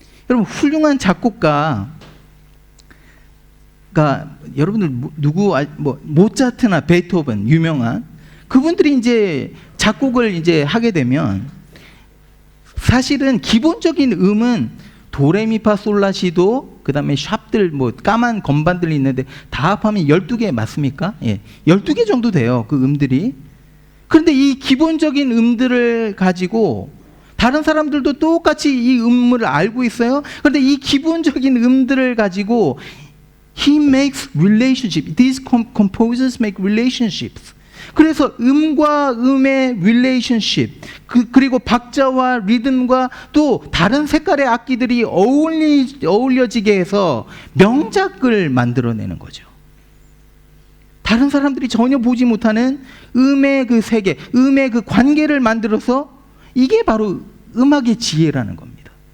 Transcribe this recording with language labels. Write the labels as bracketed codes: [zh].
[ko] 여러분 훌륭한 작곡가가 여러분들 누구 모차트나 베토벤 유명한 그분들이 이제 작곡을 이제 하게 되면 사실은 기본적인 음은 도레미파솔라시도 그다음에 샵들 까만 건반들이 있는데 다 합하면 12개 맞습니까? 예. 12개 정도 돼요. 그 음들이. 그런데 이 기본적인 음들을 가지고 다른 사람들도 똑같이 이 음을 알고 있어요. 그런데 이 기본적인 음들을 가지고 [en] he makes relationship. These composers make relationships. [ko] 그래서 음과 음의 relationship 그리고 박자와 리듬과 또 다른 색깔의 악기들이 어울려지게 해서 명작을 만들어내는 거죠. 다른 사람들이 전혀 보지 못하는 음의 그 세계, 음의 그 관계를 만들어서 이게 바로 음악의 지혜라는 겁니다.